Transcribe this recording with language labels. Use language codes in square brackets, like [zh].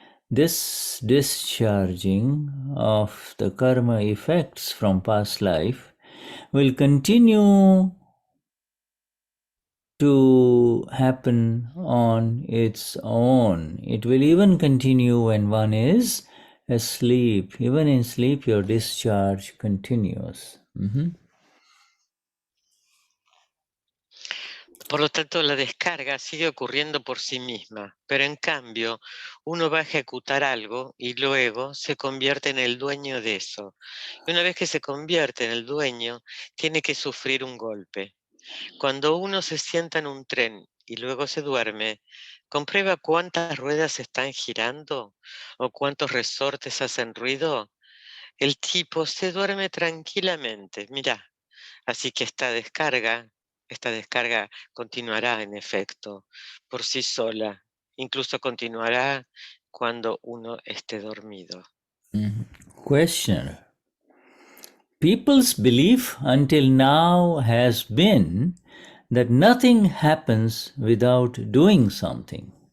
[en] This discharging of the karma effects from past life will continue to happen on its own. It will even continue when one is asleep. Even in sleep, your discharge continues. [es] Por lo tanto, la descarga sigue ocurriendo por sí misma, pero en cambio, uno va a ejecutar algo y luego se convierte en el dueño de eso. Y una vez que se convierte en el dueño, tiene que sufrir un golpe. Cuando uno se sienta en un tren y luego se duerme, comprueba cuántas ruedas están girando o cuántos resortes hacen ruido. El tipo se duerme tranquilamente, mira, así que esta descarga continuará en efecto por sí sola, incluso continuará cuando uno esté dormido. [en] Question. People's belief until now has been that nothing happens without doing something.